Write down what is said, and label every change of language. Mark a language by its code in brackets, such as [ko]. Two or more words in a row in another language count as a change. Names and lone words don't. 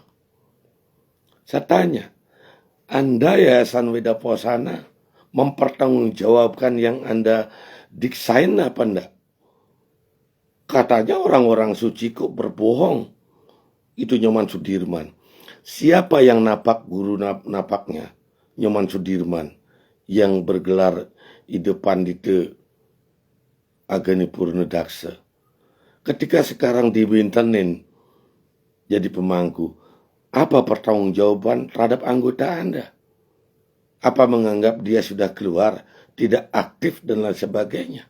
[id] Saya tanya, Anda Yayasan Weda Posana mempertanggungjawabkan yang Anda diksain apa enggak? Katanya orang-orang suci kok berbohong. Itu Inyoman Sudirman. Siapa yang napak guru napaknya? Inyoman Sudirman yang bergelar Ide Pandita Ageni Purnadaksa. Ketika sekarang diwintenin jadi pemangku, apa pertanggungjawaban terhadap anggota Anda? Apa menganggap dia sudah keluar, tidak aktif dan lain sebagainya?